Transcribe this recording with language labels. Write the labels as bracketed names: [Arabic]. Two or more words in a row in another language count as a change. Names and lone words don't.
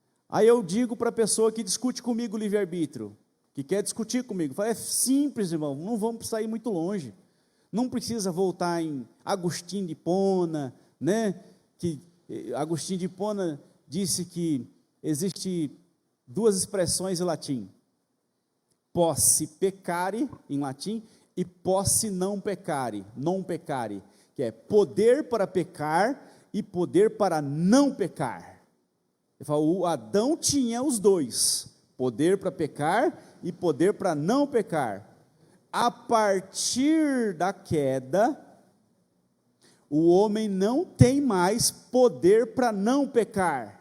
[Portuguese] Aí eu digo para a pessoa que discute comigo o livre-arbítrio, que quer discutir comigo, falo, é simples, irmão, não vamos sair muito longe. Não precisa voltar em Agostinho de Hipona, né? Que Agostinho de Hipona disse que existe duas expressões em latim: [Latin] posse peccare, [Portuguese] em latim, e [Latin] posse non peccare, [Portuguese] que é poder para pecar e poder para não pecar. Ele fala, o Adão tinha os dois, poder para pecar e poder para não pecar. A partir da queda, o homem não tem mais poder para não pecar.